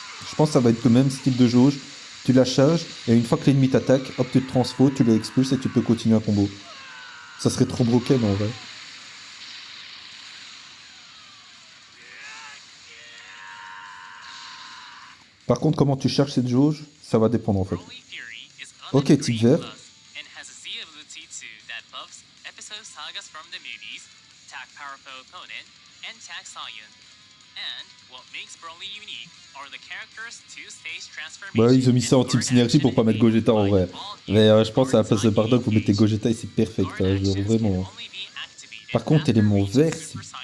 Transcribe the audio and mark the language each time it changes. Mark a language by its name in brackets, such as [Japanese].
[French] Je pense que ça va être le même style de jauge. Tu la charges et une fois que l'ennemi t'attaque, hop tu te transfo, tu l'expulses et tu peux continuer un combo. Ça serait trop broken en vrai. Par contre, comment tu cherches cette jauge, ça va dépendre en fait. [English] Broly Fury is [French] Ok, [English] unlike type Green [French] vert. [English] Plus and has a Z ability too that buffs episode sagas from the movies, attack powerful opponent, and attack Saiyan. And what makes Broly unique are the character's two-stage transformation. [French] Bah, ils ont mis ça en type synergie pour pas mettre Gogeta en vrai. Mais je pense à la place de Bardock, vous mettez Gogeta et c'est perfect, genre vraiment. Par contre, élément vert, c'est...